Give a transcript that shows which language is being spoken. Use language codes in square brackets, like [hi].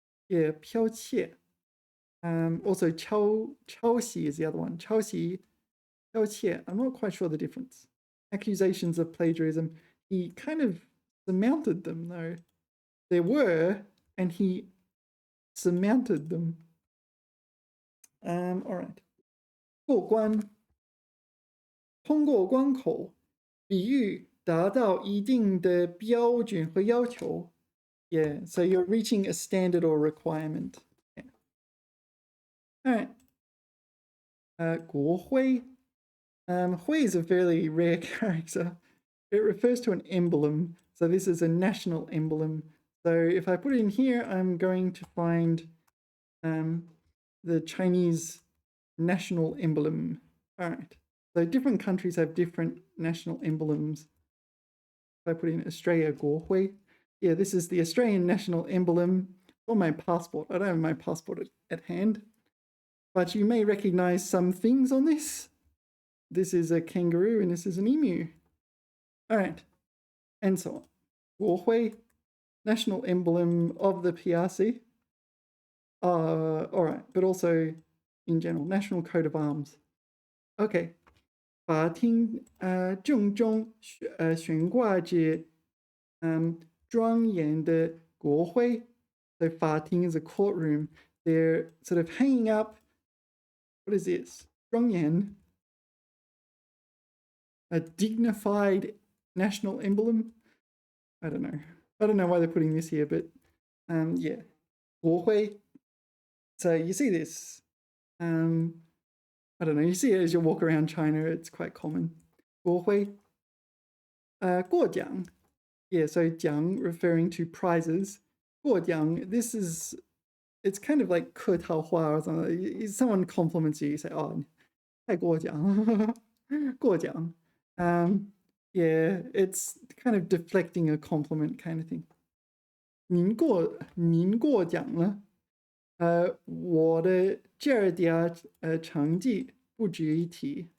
[en] Yeah, 剽窃.Also 抄袭 is the other one. [zh] 抄袭, 剽窃. [en] I'm not quite sure the difference. Accusations of plagiarism. He kind of surmounted them though. There were, and he surmounted them. All right. 过关. [zh] 通过关口, 比喻达到一定的标准和要求. [en] Yeah, so you're reaching a standard or requirement. Yeah. All right. 国徽. 徽 is a fairly rare character. It refers to an emblem. So this is a national emblem. So if I put it in here, I'm going to find the Chinese national emblem. All right. So different countries have different national emblems. If I put in Australia, 国徽. Yeah, this is the Australian national emblem on my passport. I don't have my passport at hand, but you may recognize some things on this. This is a kangaroo and this is an emu. All right, and so on. 国徽, national emblem of the PRC. All right, but also in general, national coat of arms. Okay. [zh] 法庭正中悬挂着庄严的国徽. [en] So 法庭 is a courtroom. They're sort of hanging up. What is this? 庄严. A dignified national emblem. I don't know why they're putting this here, but yeah. 国徽.So you see this. I don't know, you see it as you walk around China, it's quite common. [zh] 国徽.过奖. [en] Yeah, so 奖 referring to prizes. 过奖, this is, it's kind of like 客套话 or something. Someone compliments you, you say, oh, 太过奖. [zh] 过奖. [en] Yeah, it's kind of deflecting a compliment kind of thing. [zh] 您过奖了. 我的这儿的成绩不值一提.